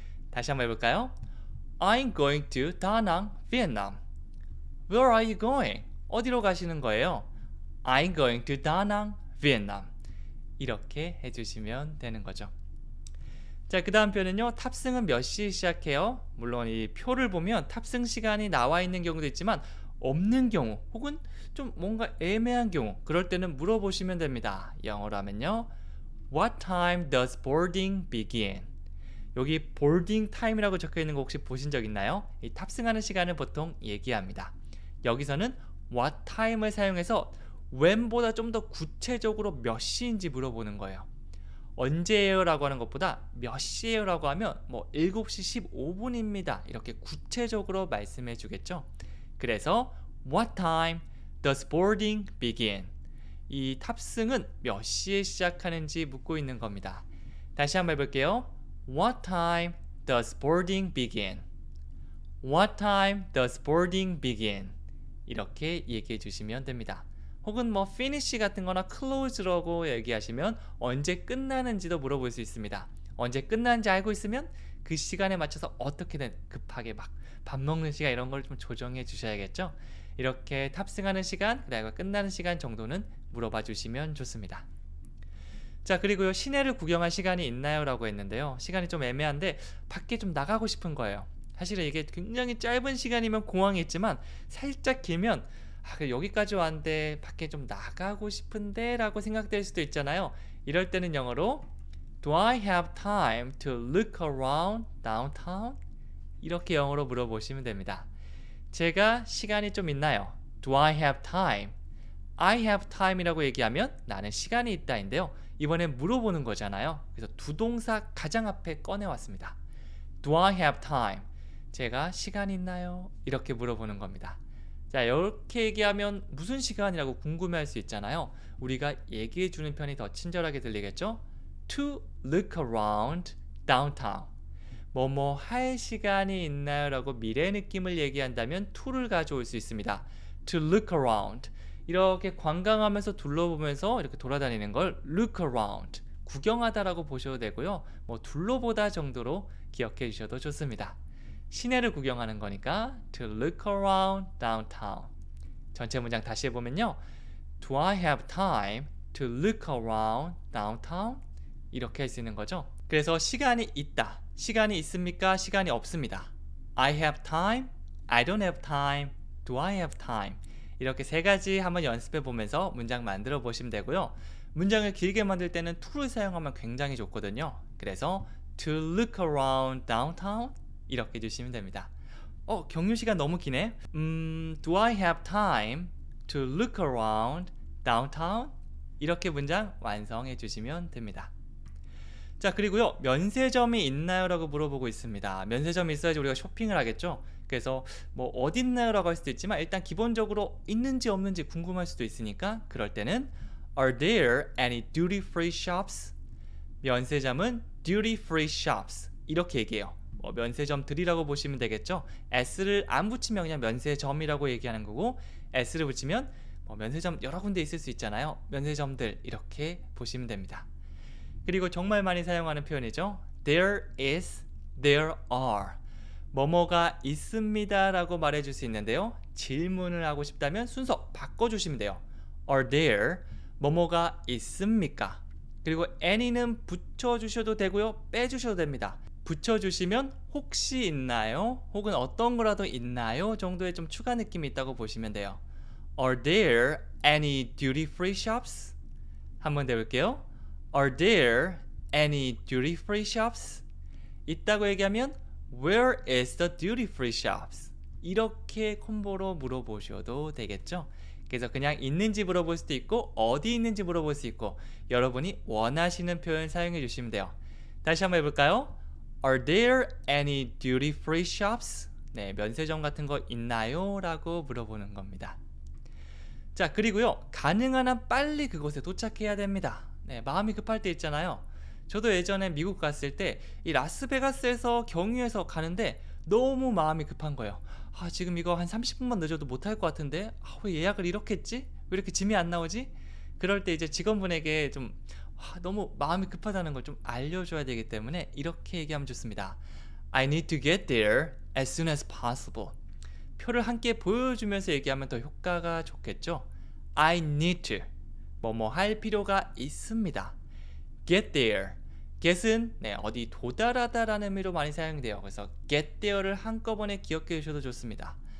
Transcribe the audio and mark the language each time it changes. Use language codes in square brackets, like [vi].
[ko] 다시 한번 해볼까요? [en] I'm going to Da Nang, Vietnam. Where are you going? [ko] 어디로 가시는 거예요? [en] I'm going to Da Nang, Vietnam. [ko] 이렇게 해주시면 되는 거죠. 자, 그 다음 표현은요. 탑승은 몇 시에 시작해요? 물론 이 표를 보면 탑승 시간이 나와 있는 경우도 있지만 없는 경우 혹은 좀 뭔가 애매한 경우 그럴 때는 물어보시면 됩니다. 영어로 하면요. [en] What time does boarding begin? [ko] 여기 boarding time이라고 적혀 있는 거 혹시 보신 적 있나요? 이 탑승하는 시간을 보통 얘기합니다. 여기서는 what time을 사용해서 when보다 좀 더 구체적으로 몇 시인지 물어보는 거예요. 언제예요? 라고 하는 것보다 몇 시예요? 라고 하면 뭐 7시 15분입니다. 이렇게 구체적으로 말씀해 주겠죠. [en] 그래서 What time does boarding begin? [ko] 이 탑승은 몇 시에 시작하는지 묻고 있는 겁니다. 다시 한번 해볼게요. [en] What time does boarding begin? What time does boarding begin? [ko] 이렇게 얘기해 주시면 됩니다. 혹은 뭐 finish 같은 거나 close라고 얘기하시면 언제 끝나는지도 물어볼 수 있습니다. 언제 끝나는지 알고 있으면 그 시간에 맞춰서 어떻게든 급하게 막 밥 먹는 시간 이런 걸 좀 조정해 주셔야겠죠. 이렇게 탑승하는 시간, 그다음에 끝나는 시간 정도는 물어봐 주시면 좋습니다. 자, 그리고요. 시내를 구경할 시간이 있나요? 라고 했는데요. 시간이 좀 애매한데 밖에 좀 나가고 싶은 거예요. 사실은 이게 굉장히 짧은 시간이면 공항에 있지만 살짝 길면 여기까지 왔는데 밖에 좀 나가고 싶은데 라고 생각될 수도 있잖아요. 이럴 때는 영어로 [en] Do I have time to look around downtown? [ko] 이렇게 영어로 물어보시면 됩니다. 제가 시간이 좀 있나요? [en] Do I have time? I have time [ko] 이라고 얘기하면 나는 시간이 있다인데요. 이번엔 물어보는 거잖아요. 그래서 두 동사 가장 앞에 꺼내왔습니다. [en] Do I have time? [ko] 제가 시간 있나요? 이렇게 물어보는 겁니다. 자, 이렇게 얘기하면 무슨 시간이라고 궁금해할 수 있잖아요. 우리가 얘기해 주는 편이 더 친절하게 들리겠죠? [en] To look around downtown. [ko] 뭐뭐 할 시간이 있나요? 라고 미래 느낌을 얘기한다면 to를 가져올 수 있습니다. [en] To look around. [ko] 이렇게 관광하면서 둘러보면서 이렇게 돌아다니는 걸 look around. 구경하다라고 보셔도 되고요. 뭐 둘러보다 정도로 기억해 주셔도 좋습니다. 시내를 구경하는 거니까 [en] to look around downtown. [ko] 전체 문장 다시 해보면요. [en] Do I have time to look around downtown? [ko] 이렇게 할 수 있는 거죠. 그래서 시간이 있다. 시간이 있습니까? 시간이 없습니다. [en] I have time, I don't have time, do I have time? [ko] 이렇게 세 가지 한번 연습해 보면서 문장 만들어 보시면 되고요. 문장을 길게 만들 때는 to를 사용하면 굉장히 좋거든요. 그래서 [en] to look around downtown [ko] 이렇게 해주시면 됩니다. 경유 시간 너무 기네. [en] Do I have time to look around downtown? [ko] 이렇게 문장 완성해 주시면 됩니다. 자, 그리고요. 면세점이 있나요? 라고 물어보고 있습니다. 면세점이 있어야지 우리가 쇼핑을 하겠죠. 그래서 뭐 어디 있나요? 라고 할 수도 있지만 일단 기본적으로 있는지 없는지 궁금할 수도 있으니까 그럴 때는 [en] Are there any duty free shops? [ko] 면세점은 duty free shops 이렇게 얘기해요. 면세점들이라고 보시면 되겠죠. S를 안 붙이면 그냥 면세점이라고 얘기하는 거고 S를 붙이면 면세점 여러 군데 있을 수 있잖아요. 면세점들 이렇게 보시면 됩니다. 그리고 정말 많이 사용하는 표현이죠. [en] There is, there are. [ko] 뭐뭐가 있습니다 라고 말해줄 수 있는데요. 질문을 하고 싶다면 순서 바꿔주시면 돼요. [en] Are there [ko] 뭐뭐가 있습니까? 그리고 any는 붙여주셔도 되고요, 빼주셔도 됩니다. 붙여주시면 혹시 있나요? 혹은 어떤 거라도 있나요? 정도의 좀 추가 느낌이 있다고 보시면 돼요. [en] Are there any duty-free shops? [ko] 한번 해볼게요. [en] Are there any duty-free shops? [ko] 있다고 얘기하면 [en] Where is the duty-free shops? [ko] 이렇게 콤보로 물어보셔도 되겠죠. 그래서 그냥 있는지 물어볼 수도 있고 어디 있는지 물어볼 수 있고 여러분이 원하시는 표현 사용해 주시면 돼요. 다시 한번 해볼까요? [en] Are there any duty-free shops? [ko] 네, 면세점 같은 거 있나요? 라고 물어보는 겁니다. 자, 그리고요, 가능한 한 빨리 그곳에 도착해야 됩니다. 네, 마음이 급할 때 있잖아요. 저도 예전에 미국 갔을 때 이 라스베가스에서 경유해서 가는데 너무 마음이 급한 거예요. 아, 지금 이거 한 30분만 늦어도 못할 것 같은데 왜 예약을 이렇게 했지? 왜 이렇게 짐이 안 나오지? 그럴 때 이제 직원분에게 좀 너무 마음이 급하다는 걸 좀 알려줘야 되기 때문에 이렇게 얘기하면 좋습니다. [en] I need to get there as soon as possible. [ko] 표를 함께 보여주면서 얘기하면 더 효과가 좋겠죠. [en] I need to [ko] 뭐뭐 할 필요가 있습니다. [en] Get there. [ko] get은 어디 도달하다라는 의미로 많이 사용돼요. 그래서 get there를 한꺼번에 기억해 주셔도 좋습니다.